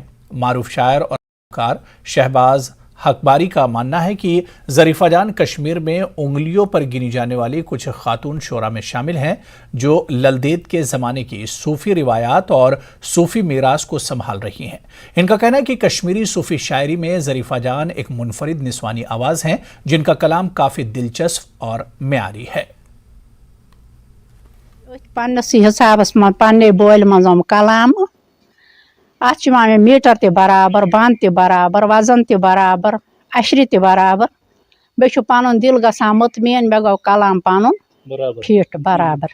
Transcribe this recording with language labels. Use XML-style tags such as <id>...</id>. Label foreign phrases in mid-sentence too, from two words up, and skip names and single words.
<ur>معروف شاعر اور اداکار شہباز حقباری کا ماننا ہے کہ ظریفہ جان کشمیر میں انگلیوں پر گنی جانے والی کچھ خاتون شعراء میں شامل ہیں جو للدید کے زمانے کی صوفی روایات اور صوفی میراث کو سنبھال رہی ہیں۔ ان کا کہنا ہے کہ کشمیری صوفی شاعری میں ظریفہ جان ایک منفرد نسوانی آواز ہیں جن کا کلام کافی دلچسپ اور معیاری ہے۔</ur> <ks>پنسی حسابس من پنے بول من کلام ات میٹر تہ برابر بند تہ برابر وزن تہ برابر اشرِ تہ برابر بیٚیہِ چھُ پنُن دل گژھان مطمئن مےٚ گوٚو کلام پنُن فٹ برابر</ks>